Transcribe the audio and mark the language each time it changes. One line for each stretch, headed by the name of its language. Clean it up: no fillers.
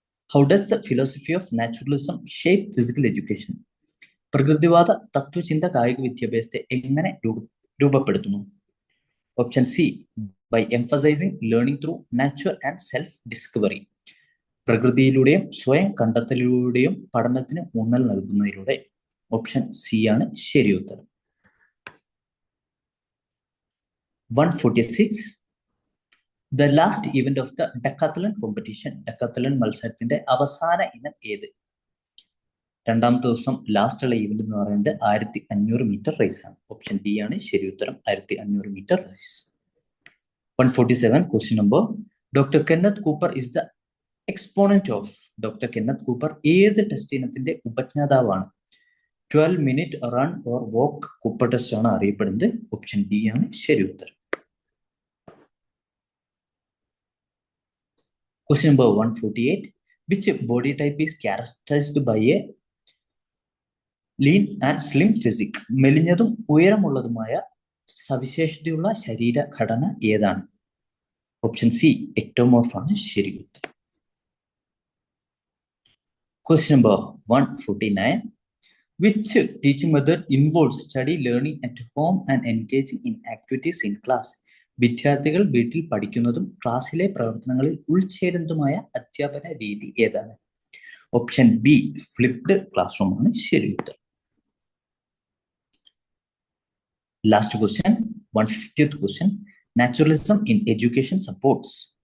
English: How does the philosophy of naturalism shape physical education?
Malayalam: പ്രകൃതിവാദ തത്വചിന്ത കായിക വിദ്യാഭ്യാസത്തെ എങ്ങനെ രൂപപ്പെടുത്തുന്നു?
English: Option C by emphasising learning through natural and self discovery.
Malayalam: പ്രകൃതിയിലൂടെയും സ്വയം കണ്ടെത്തലിലൂടെയും പഠനത്തിന് ഊന്നൽ നൽകുന്നതിലൂടെ. ഓപ്ഷൻ സി ആണ് ശരി ഉത്തരം. 146.
English: The last event of the decathlon competition.
Malayalam: ഡെക്കാത്തലൺ മത്സരത്തിന്റെ അവസാന ഇനം ഏത്? രണ്ടാമത്തെ ദിവസം ലാസ്റ്റ് ഉള്ള ഈവന്റ് എന്ന് പറയുന്നത് 1500 മീറ്റർ റേസ് ആണ്. ഓപ്ഷൻ ഡി ആണ് ശരി ഉത്തരം. 1500 metre raise. 147.
English: Question number.
Malayalam: Doctor Kenneth Cooper is the exponent of. Doctor Kenneth Cooper ഏത് ടെസ്റ്റ് ഇനത്തിന്റെ ഉപജ്ഞാതാവാണ്? 12 minute run or walk Cooper test ആണ് അറിയപ്പെടുന്നത്. ഓപ്ഷൻ ഡി ആണ് ശരി ഉത്തരം.
English: Question number 148. Which body type is characterized by a lean and slim physique?
Malayalam: മെലിഞ്ഞതും ഉയരമുള്ളതുമായ സവിശേഷതയുള്ള ശരീരഘടന ഏതാണ്? Option C ectomorph ആണ് ശരി ഉത്തരം.
English: Question number 149. Which teaching method involves study, learning at home and engaging in activities in class?
Malayalam: വിദ്യാർത്ഥികൾ വീട്ടിൽ പഠിക്കുന്നതും ക്ലാസ്സിലെ പ്രവർത്തനങ്ങളിൽ ഉൾച്ചേരുന്നതുമായ അധ്യാപന രീതി ഏതാണ്? Option B flipped class room ആണ് ശരി ഉത്തരം.
English: Last question 150th question. Naturalism in education supports.